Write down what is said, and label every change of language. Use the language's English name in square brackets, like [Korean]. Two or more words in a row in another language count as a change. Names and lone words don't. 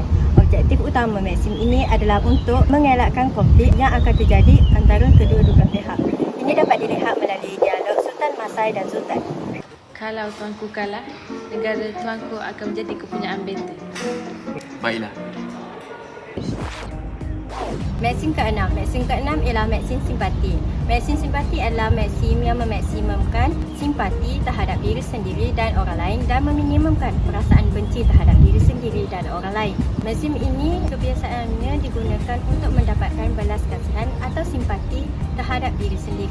[Malay] Objektif utama maksim ini adalah untuk mengelakkan konflik yang akan terjadi antara kedua-dua belah pihak. Ini dapat dilihat melalui dialog Sultan Masai dan Sultan. Kalau tuanku kalah, negara tuanku akan menjadi kepunyaan benteng. Baiklah. Maksim keenam. Maksim keenam ialah maksim simpati. Maksim simpati adalah maksim yang memaksimumkan simpati terhadap diri sendiri dan orang lain dan meminimumkan perasaan benci terhadap diri sendiri dan orang lain. Maksim ini kebiasaannya digunakan untuk mendapatkan belas kasihan atau simpati terhadap diri sendiri.